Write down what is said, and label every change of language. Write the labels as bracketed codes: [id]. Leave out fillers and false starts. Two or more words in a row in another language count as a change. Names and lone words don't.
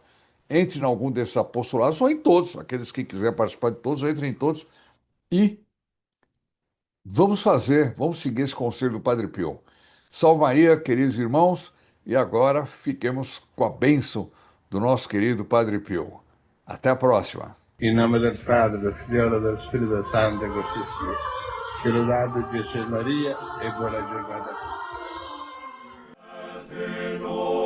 [pt] Entre em algum desses apostolados, ou em todos, aqueles que quiserem participar de todos, entrem em todos e vamos seguir esse conselho do Padre Pio. Salve Maria, queridos irmãos, e agora fiquemos com a bênção do nosso querido Padre Pio. Até a próxima. [it] In nome del Padre, del Figlio e del Spirito Santo, così sia. Sia lodato Gesù e Maria e buona giornata.